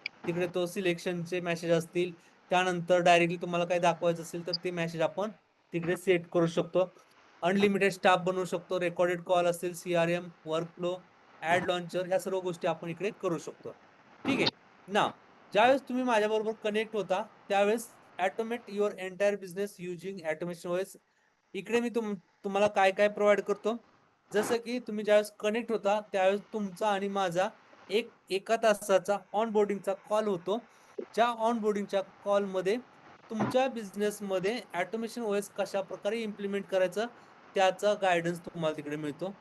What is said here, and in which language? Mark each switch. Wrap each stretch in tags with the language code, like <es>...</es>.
<mr>तिकडे तो सिलेक्शनचे मेसेज असतील, त्यानंतर डायरेक्टली तुम्हाला काही दाखवायचं असेल तर ते मेसेज आपण तिकडे सेट करू शकतो. अनलिमिटेड स्टाफ बनवू शकतो. रेकॉर्डेड कॉल असेल, CRM, वर्कफ्लो, ऍड लॉन्चर, ह्या सर्व गोष्टी आपण इकडे करू शकतो. ठीक आहे ना. ज्यावेळेस तुम्ही माझ्याबरोबर कनेक्ट होता त्यावेळेस</mr> <en>Automate your entire business using automation OS.</en> <mr>इकडे मी तुम्हाला काय काय प्रोव्हाइड करतो, जसं की तुम्ही ज्यावेळेस कनेक्ट होता त्यावेळेस तुमचा आणि माझा एका तासाचा ऑनबोर्डिंगचा कॉल होतो. ज्या ऑनबोर्डिंगच्या कॉलमध्ये तुमच्या बिझनेसमध्ये ऑटोमेशन OS कशा प्रकारे इम्प्लिमेंट करायचं त्याचा गायडन्स तुम्हाला तिकडे मिळतो.</mr>